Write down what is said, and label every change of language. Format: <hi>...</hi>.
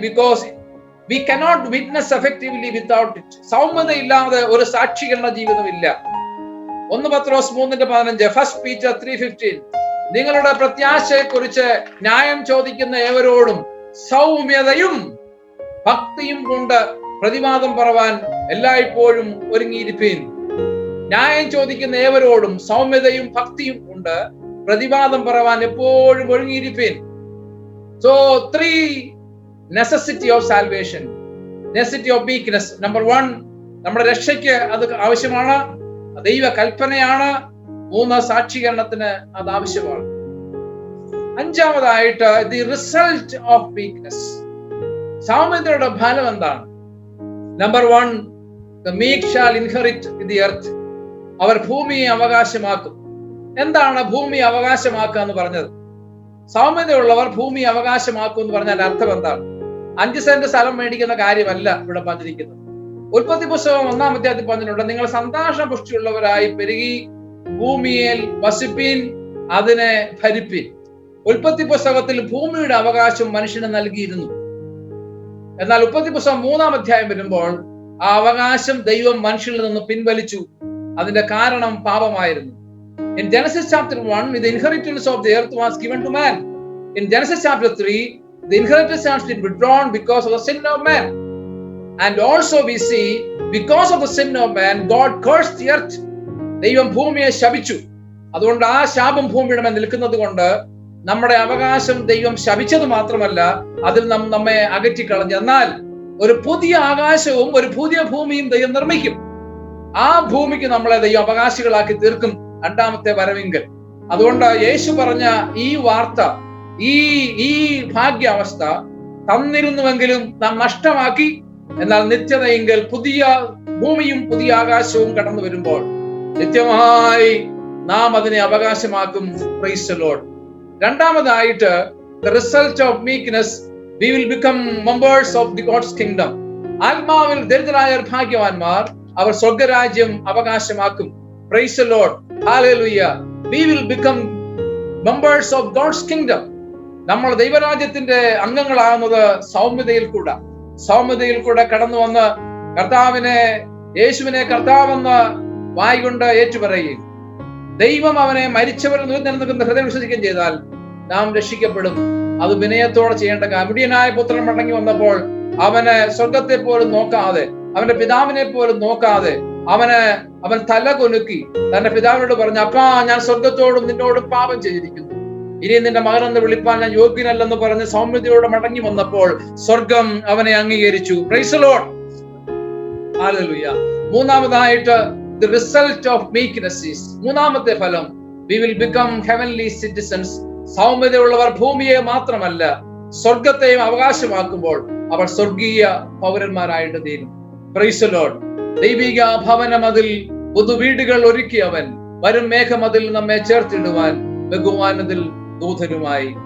<en>Because we cannot witness effectively without it.</en> <ml>സൗമ്യത ഇല്ലാതെ ഒരു സാക്ഷീകരണ ജീവിതമില്ല. 1 പത്രോസ് 3:15, 1 Peter 3:15, നിങ്ങളുടെ പ്രത്യാശയെക്കുറിച്ച് ന്യായം ചോദിക്കുന്ന ഏവരോടും സൗമ്യതയും ഭക്തിയും കൊണ്ട് പ്രതിവാദം പറവാൻ എല്ലായ്പ്പോഴും ഒരുങ്ങിയിരിപ്പീൻ. ന്യായം ചോദിക്കുന്ന ഏവരോടും സൗമ്യതയും ഭക്തിയും കൊണ്ട് പ്രതിവാദം പറവാൻ എപ്പോഴും ഒരുങ്ങിയിരിപ്പീൻ.</ml> <en>So 3 necessity of salvation, necessity of meekness. Number 1,</en> <ml>നമ്മുടെ രക്ഷയ്ക്ക് അത് ആവശ്യമാണ്, ദൈവ കൽപ്പനയാണ്. 3, സാക്ഷീകരണത്തിന് അത് ആവശ്യമാണ്. 5-ാമതായിട്ട്,</ml> <en>the result of meekness.</en> <ml>സൗമ്യതയുടെ ഫലം എന്താണ്?</ml> <en>Number 1, the meek shall inherit the earth.</en> <ml>അവർ ഭൂമിയെ അവകാശമാക്കും. എന്താണ് ഭൂമി അവകാശമാക്കുക എന്ന് പറഞ്ഞത്? സൗമ്യതയുള്ളവർ ഭൂമി അവകാശമാക്കും എന്ന് പറഞ്ഞാൽ അർത്ഥം എന്താണ്? 5 സെന്റ് സ്ഥലം മേടിക്കുന്ന കാര്യമല്ല ഇവിടെ പറഞ്ഞിരിക്കുന്നത്. ഉൽപ്പത്തി പുസ്തകം 1-ാം അധ്യായത്തിൽ പറഞ്ഞിട്ടുണ്ട്, നിങ്ങൾ സന്താന പുഷ്ടിയുള്ളവരായി പെരുകി ഭൂമിയിൽ വസിപ്പീൻ, അതിനെ ഭരിപ്പീൻ. ഉൽപ്പത്തി പുസ്തകത്തിൽ ഭൂമിയുടെ അവകാശം മനുഷ്യന് നൽകിയിരുന്നു. എന്നാൽ ഉൽപ്പത്തി പുസ്തകം 3-ാം അധ്യായം വരുമ്പോൾ ആ അവകാശം ദൈവം മനുഷ്യനിൽ നിന്ന് പിൻവലിച്ചു. അതിന്റെ കാരണം പാപമായിരുന്നു.</ml> <en>In Genesis chapter 1, the inheritance of the earth was given to man. In Genesis chapter 3, the inheritance has been withdrawn because of the sin of man. And also we see, because of the sin of man, God cursed the earth.</en> <ml>ദൈവം ഭൂമിയെ ശപിച്ചു. അതുകൊണ്ട് ആ ശാപം ഭൂമിയുടെ മേൽ നിൽക്കുന്നത് കൊണ്ട് നമ്മുടെ അവകാശം ദൈവം ശപിച്ചത് മാത്രമല്ല, അതിൽ നമ്മെ അകറ്റിക്കളഞ്ഞു. എന്നാൽ ഒരു പുതിയ ആകാശവും ഒരു പുതിയ ഭൂമിയും ദൈവം നിർമ്മിക്കും. ആ ഭൂമിക്ക് നമ്മളെ ദൈവം അവകാശികളാക്കി തീർക്കും 2-ാമത്തെ വരവിങ്കൽ. അതുകൊണ്ട് യേശു പറഞ്ഞ ഈ വാർത്ത, ഈ ഭാഗ്യാവസ്ഥ തന്നിരുന്നുവെങ്കിലും നാം നഷ്ടമാക്കി. എന്നാൽ നിത്യതയെങ്കിൽ പുതിയ ഭൂമിയും പുതിയ ആകാശവും കടന്നു വരുമ്പോൾ നിത്യമായി നാം അതിനെ അവകാശമാക്കും.</ml> <en>Praise the lord.</en> <ml>രണ്ടാമതായിട്ട്,</ml> <en>the result of meekness, we will become members of the God's kingdom.</en> <ml>ആത്മാവിൽ ദരിദ്രരായ ഭാഗ്യവാന്മാർ അവർ സ്വർഗരാജ്യം അവകാശമാക്കും.</ml> <en>Praise the Lord. Hallelujah. We will become members of God's kingdom.</en> <ml>നമ്മൾ ദൈവരാജ്യത്തിന്റെ അംഗങ്ങളാകുന്നത് സൗമ്യതയിൽ കൂടെ കടന്നു വന്ന് യേശുവിനെ കർത്താവെന്ന് വായ്കൊണ്ട് ഏറ്റുപറയുകയും ദൈവം അവനെ മരിച്ചവരിൽ നിലനിൽക്കുന്ന ഹൃദയം വിശ്വസിക്കുകയും ചെയ്താൽ നാം രക്ഷിക്കപ്പെടും. അത് വിനയത്തോടെ ചെയ്യേണ്ട കാര്യം. മുടിയനായ പുത്രൻ മടങ്ങി വന്നപ്പോൾ അവന് സ്വർഗത്തെ പോലും നോക്കാതെ, അവന്റെ പിതാവിനെ പോലും നോക്കാതെ അവൻ തല കൊനുക്കി തന്റെ പിതാവിനോട് പറഞ്ഞു, അപ്പാ, ഞാൻ സ്വർഗത്തോടും നിന്നോടും പാപം ചെയ്തിരിക്കുന്നു, ഇനി നിന്റെ മകനെന്ന് വിളിപ്പാൻ ഞാൻ യോഗ്യനല്ലെന്ന് പറഞ്ഞ് സൗമ്യതയോടെ മടങ്ങി വന്നപ്പോൾ സ്വർഗം അവനെ അംഗീകരിച്ചു.</ml> <en>Praise the lord. Hallelujah.</en> <ml>മൂന്നാമതായിട്ട്,</ml> <en>the result of meekness is,</en> <ml>മൂന്നാമത്തെ ഫലം,</ml> <en>we will become heavenly citizens.</en> <ml>സൗമ്യതയുള്ളവർ ഭൂമിയെ മാത്രമല്ല സ്വർഗത്തെയും അവകാശമാക്കുമ്പോൾ അവർ സ്വർഗീയ പൗരന്മാരായിട്ട് തീരും.</ml> <en>Praise the lord.</en> <ml>ദൈവിക ഭവനമതിൽ പുതുവീടുകൾ ഒരുക്കിയവൻ വരും മേഘമതിൽ നമ്മെ ചേർത്തിടുവാൻ ബഹുമാനത്തിൽ ദൂതനുമായി.</ml>